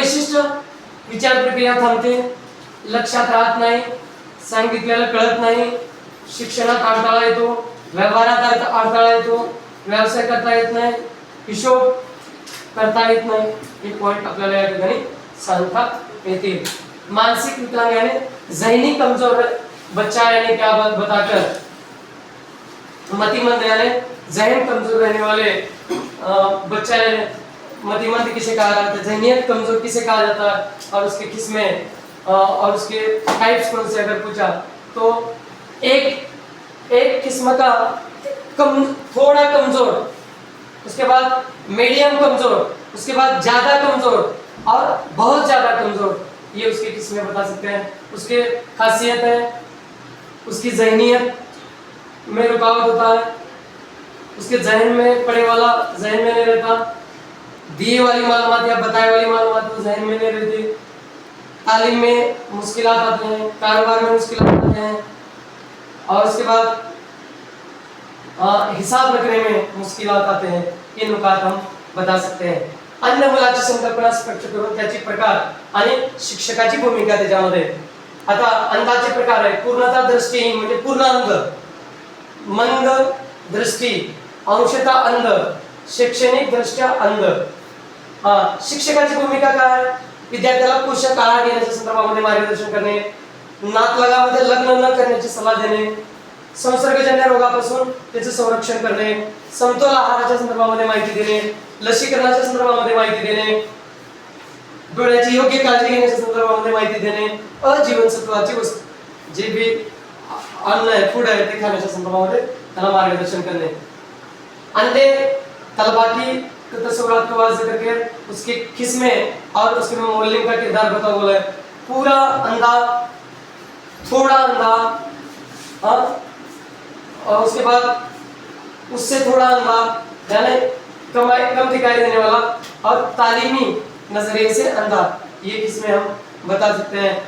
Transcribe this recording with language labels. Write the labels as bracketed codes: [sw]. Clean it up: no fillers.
[mr] वैशिष्ट्य, विचार प्रक्रिया थांबते, लक्षात राहत नाही, सांगितलेलं कळत नाही, शिक्षणात अडथळा येतो, व्यवहारात अडथळा येतो, व्यवसाय करता येत नाही, हिशोब करता येत नाही. हे पॉइंट आपल्याला या ठिकाणी सांगता येतील. [hi] मानसिक विकलांग यानी ज़हनी कमजोर बच्चा यानी क्या बताकर, मतिमंद यानी ज़हन कमजोर रहने वाले बच्चा यानी मतिमंद किसे कहा जाता है, ज़हनियत कमजोर किसे कहा जाता है और उसके किस्में और उसके टाइप्स कौन से अगर पूछा तो एक किस्म का थोड़ा कमजोर, उसके बाद मीडियम कमजोर, उसके बाद ज्यादा कमजोर और बहुत ज्यादा कमजोर, ये उसकी किस्में बता सकते हैं. उसके खासियत है, उसकी ज़हनियत में रुकावट होता है, उसके जहन में पड़े वाला जहन में नहीं रहता, दिए वाली मालूमात या बताए वाली मालूमात वो जहन में नहीं रहती, तालीम में मुश्किलात आते हैं, कारोबार में मुश्किलात आते हैं और उसके बाद हिसाब रखने में मुश्किलात आते हैं. ये नुकात हम बता सकते हैं. [mr] अंध मुलाची संकल्पना स्पष्ट करून त्याची प्रकार आणि शिक्षकाची भूमिका त्याच्यामध्ये. आता अंधाचे प्रकार आहे. पूर्णतः दृष्टीहीन म्हणजे पूर्ण अंध, मंद दृष्टी, अंशतः अंध, शैक्षणिक दृष्ट्या अंध. शिक्षकाची भूमिका काय? विद्यार्थ्याला पोषक आहार घेण्याच्या संदर्भामध्ये मार्गदर्शन करणे, नातलगामध्ये लग्न न करण्याची सल्ला देणे, संसर्गजन्य रोगापासून त्याचे संरक्षण करणे, समतोल आहाराच्या संदर्भामध्ये माहिती देणे, लसीकरणाच्या संदर्भामध्ये माहिती देणे, डोळ्याची योग्य काळजी घेण्याच्या संदर्भामध्ये माहिती देणे, अजीवनसत्वाची वस्तू जे भी अन्न आहे, फूड आहे ते खाण्याच्या संदर्भामध्ये त्याला मार्गदर्शन करणे. [hi] अंधे तलबा की तस्वीरात को वाज़ करके उसके किस्में और उसके मौलिक का किरदार बता बोला है. पूरा अंधा, थोड़ा अंधा, और उसके बाद उससे थोड़ा अंधा, यानी कम दिखाई देने वाला, और तालीमी नजरिए से अंधा, ये किस्में हम बता सकते हैं.